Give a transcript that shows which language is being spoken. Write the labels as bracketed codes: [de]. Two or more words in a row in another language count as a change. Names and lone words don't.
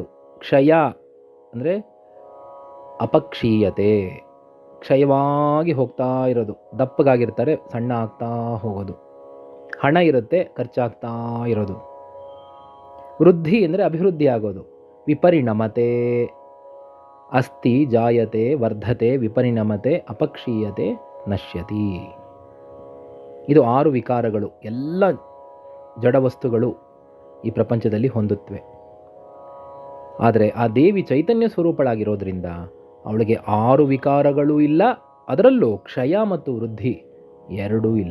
[kn] ಕ್ಷಯ ಅಂದರೆ ಅಪಕ್ಷೀಯತೆ, ಕ್ಷಯವಾಗಿ ಹೋಗ್ತಾ ಇರೋದು, ದಪ್ಪಗಾಗಿರ್ತಾರೆ ಸಣ್ಣ ಆಗ್ತಾ ಹೋಗೋದು, ಹಣ ಇರುತ್ತೆ ಖರ್ಚಾಗ್ತಾ ಇರೋದು. ವೃದ್ಧಿ ಅಂದರೆ ಅಭಿವೃದ್ಧಿ ಆಗೋದು. ವಿಪರಿಣಮತೆ, [sa] ಅಸ್ತಿ ಜಾಯತೆ ವರ್ಧತೆ ವಿಪರಿಣಮತೆ ಅಪಕ್ಷೀಯತೆ ನಶ್ಯತಿ. [kn] ಇದು 6 ವಿಕಾರಗಳು ಎಲ್ಲ ಜಡವಸ್ತುಗಳು ಈ ಪ್ರಪಂಚದಲ್ಲಿ ಹೊಂದುತ್ತವೆ. ಆದರೆ ಆ ದೇವಿ ಚೈತನ್ಯ ಸ್ವರೂಪಳಾಗಿರೋದ್ರಿಂದ ಅವಳಿಗೆ 6 ವಿಕಾರಗಳೂ ಇಲ್ಲ, ಅದರಲ್ಲೂ ಕ್ಷಯ ಮತ್ತು ವೃದ್ಧಿ ಎರಡೂ ಇಲ್ಲ.